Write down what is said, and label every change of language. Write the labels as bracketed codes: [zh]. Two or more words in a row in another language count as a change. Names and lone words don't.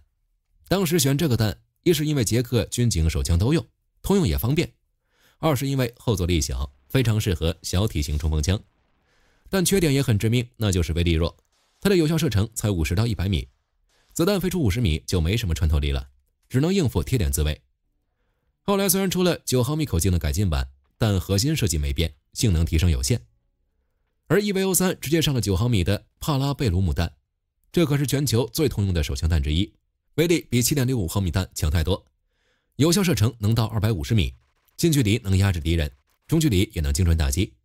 [zh] 當時選這個彈，一是因為捷克軍警手槍都用，通用也方便；二是因為后坐力小，非常適合小体型冲锋槍。但缺點也很致命，那就是威力弱。它的有效射程才50到100米，子彈飞出50米就沒什麼穿透力了，只能应付貼點自衛。後來雖然出了9毫米口徑的改進版，但核心設計沒變，性能提升有限。而 EVO3 直接上了9毫米的帕拉貝魯姆彈，這可是全球最通用的手槍彈之一，威力比 7.65 毫米彈強太多，有效射程能到250米，近距離能壓制敵人，中距離也能精準打擊。